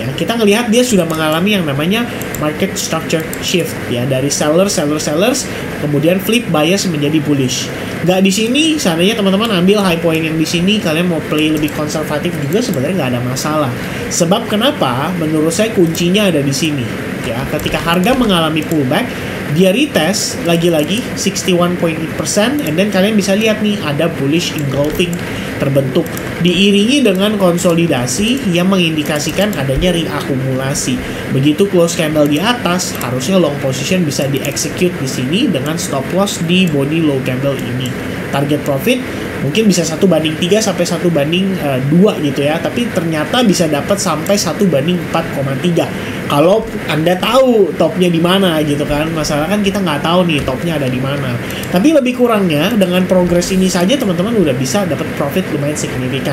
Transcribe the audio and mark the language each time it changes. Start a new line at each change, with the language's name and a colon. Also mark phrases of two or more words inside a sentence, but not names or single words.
Indonesian: Kita ngelihat dia sudah mengalami yang namanya
English: market structure shift
Indonesian: ya, dari sellers kemudian
English: flip bias
Indonesian: menjadi bullish. Nggak di sini, seandainya teman-teman ambil
English: high point
Indonesian: yang di sini, kalian mau play lebih konservatif juga sebenarnya nggak ada masalah. Sebab kenapa? Menurut saya kuncinya ada di sini ya. Ketika harga mengalami pullback, dia retest lagi-lagi 61.8%,
English: and then
Indonesian: kalian bisa lihat nih ada
English: bullish engulfing
Indonesian: terbentuk, diiringi dengan konsolidasi yang mengindikasikan adanya reakumulasi. Begitu
English: close candle
Indonesian: di atas, harusnya
English: long position
Indonesian: bisa di-execute di sini dengan
English: stop loss
Indonesian: di
English: body low candle
Indonesian: ini.
English: Target profit
Indonesian: mungkin bisa 1/3 sampai 1/2 gitu ya, tapi ternyata bisa dapat sampai 1/4,3 kalau Anda tahu topnya di mana gitu kan. Masalah kan kita nggak tahu nih topnya ada di mana. Tapi lebih kurangnya dengan progres ini saja teman-teman udah bisa dapat profit lumayan signifikan.